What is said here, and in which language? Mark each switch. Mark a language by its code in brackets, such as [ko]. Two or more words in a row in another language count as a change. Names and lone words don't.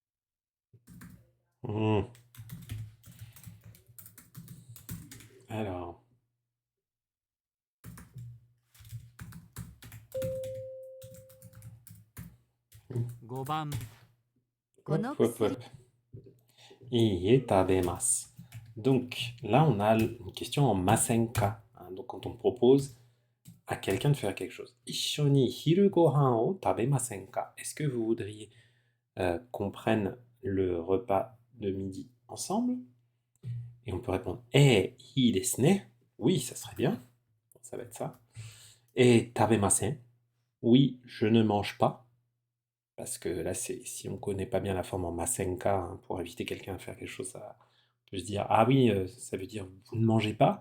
[fr] Hmm. Alors, [ja] 5番、この hop, hop, 薬 hop. いいえ 食べます. [fr] Donc, là, on a une question en masenka, hein. Donc, quand on propose à quelqu'un de faire quelque chose. [ja] 一緒に 昼ご飯 を 食べません か? [fr] Est-ce que vous voudriez qu'on prenne le repas de midi ensemble? Et on peut répondre [ja] いいですね. [fr] Oui, ça serait bien. Ça va être ça. Et tabemasen. Oui, je ne mange pas. Parce que là, si on ne connaît pas bien la forme en masenka, hein, pour inviter quelqu'un à faire quelque chose, on peut se dire ah oui, ça veut dire vous ne mangez pas.